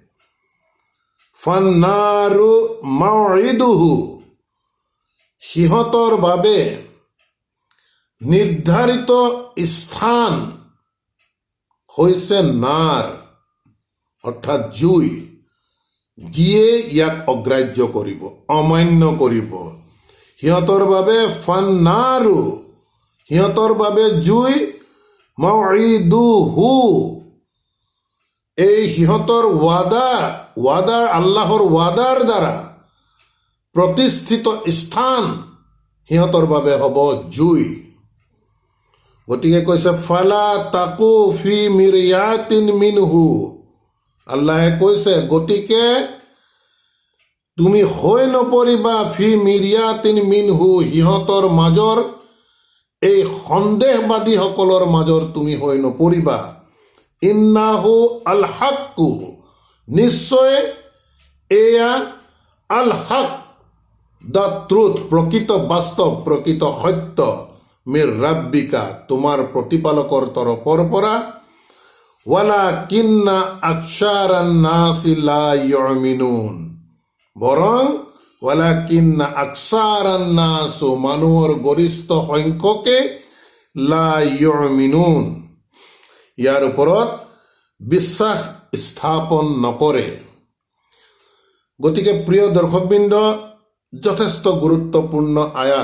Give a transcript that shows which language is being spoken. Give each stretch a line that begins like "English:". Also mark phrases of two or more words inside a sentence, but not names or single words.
Arabic: فالنار موعده,
Assamese: সিহঁতৰ বাবে নিৰ্ধাৰিত স্থান হৈছে নাৰ, অৰ্থাৎ জুই, যিয়ে ইয়াক অগ্ৰাহ্য কৰিব, অমান্য কৰিব, সিহঁতৰ বাবে ফান্নাৰু, সিহঁতৰ বাবে জুই, মাউইদুহু, এই সিহঁতৰ ৱাদা আল্লাহৰ ৱাদাৰ দ্বাৰা প্ৰতিষ্ঠিত স্থান সিহঁতৰ বাবে হ'ব জুই। গতিকে কৈছে
Arabic: فلا تك في مرية منه,
Assamese: আল্লাহে কৈছে গতিকে তুমি হৈ নপৰিবা
Arabic: في مرية منه,
Assamese: সিহঁতৰ মাজৰ এই সন্দেহবাদীসকলৰ মাজৰ তুমি হৈ নপৰিবা।
Arabic: إنه الحق,
Assamese: নিশ্চয় এয়া
Arabic: الحق,
English: the truth,
Assamese: প্ৰকৃত বাস্তৱ, প্ৰকৃত সত্য,
Arabic: من ربك,
Assamese: তোমাৰ প্ৰতিপালকৰ তৰফৰ পৰা,
Arabic: ولكن أكثر الناس لا يؤمنون,
Assamese: বৰং
Arabic: ولكن أكثر الناس,
Assamese: মানুহৰ গৰিষ্ঠ সংখ্যকে,
Arabic: لا يؤمنون,
Assamese: ইয়াৰ ওপৰত বিশ্বাস স্থাপন নকৰে। গতিকে প্ৰিয় দৰ্শকবৃন্দ, যথেষ্ট গুৰুত্বপূৰ্ণ আয়াত।